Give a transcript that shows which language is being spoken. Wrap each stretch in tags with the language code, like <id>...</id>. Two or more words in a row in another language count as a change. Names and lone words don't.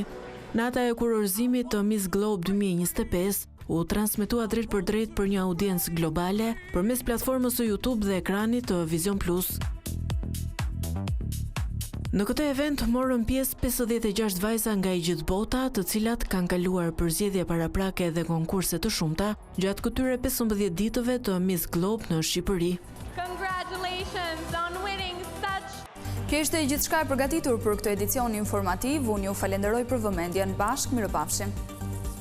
<sq>Nata e kurorëzimit të Miss Globe 2025 u transmetua drejt për drejt për një audiencë globale përmes platformës së YouTube dhe ekranit të Vision Plus. Në këtë event morën pjesë 56 vajza nga i gjithë bota, të cilat kanë kaluar përzgjedhje paraprake dhe konkurse të shumta gjatë këtyre 15 ditëve të Miss Globe në Shqipëri.</sq> <en>Congratulations on winning such.</en> <sq>Kjo ishte gjithçka e përgatitur për këtë edicion informativ. Unë ju falenderoj për vëmendjen. Bashkë, mirëpafshim.</sq>